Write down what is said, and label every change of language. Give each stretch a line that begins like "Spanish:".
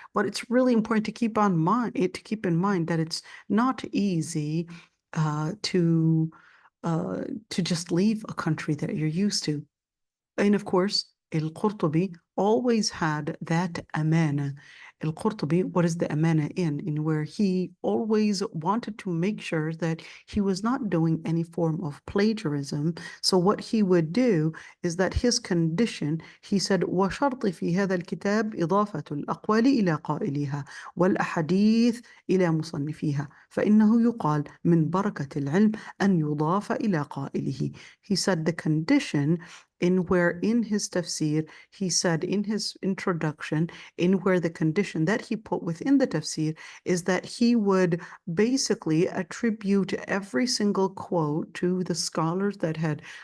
English: But it's really important to keep in mind that it's not easy uh, to to just leave a country that you're used to. And of course, Al-Qurtubi always had that amana. Al-Qurtubi, what is the amana in where he always wanted to make sure that he was not doing any form of plagiarism. So what he would do is that his condition, he said,
Arabic: وشرط في هذا الكتاب إضافة الأقوال إلى قائلها والأحاديث إلى مصنفيها فإنه يقال من بركة العلم أن يضاف إلى قائله.
English: He said the condition in where in his tafsir, he said in his introduction, in where the condition that he put within the tafsir is that he would basically attribute every single quote to the scholars that had